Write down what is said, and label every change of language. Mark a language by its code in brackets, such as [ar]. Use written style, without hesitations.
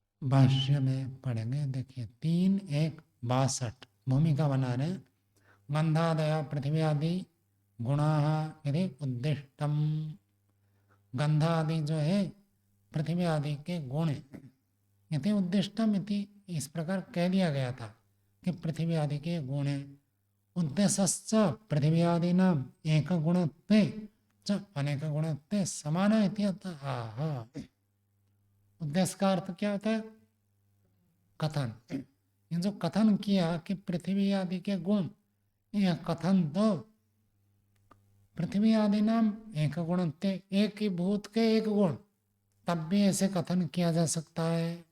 [hi] भाष्य में पढ़ेंगे। देखिए 3:1:62 भूमिका बना रहे। [sa] गंधादय पृथ्वी आदि गुणा यदि उद्दिष्टम, [hi] गंधा आदि जो है पृथ्वी आदि के गुण [sa] यदि उद्दिष्टम इति, [hi] इस प्रकार कह दिया गया था कि पृथ्वी आदि के गुण है। [sa] उद्देश्यश्च पृथिव्यादीनाम् एकगुणत्वे च अनेकगुणत्वे समान इति अतः आह। [hi] उद्देश्य का अर्थ क्या होता है? कथन। ये जो कथन किया कि पृथ्वी आदि के गुण, यह कथन तो पृथ्वी आदि नाम एक गुणत्वे, एक ही भूत के एक गुण, तब भी ऐसे कथन किया जा सकता है।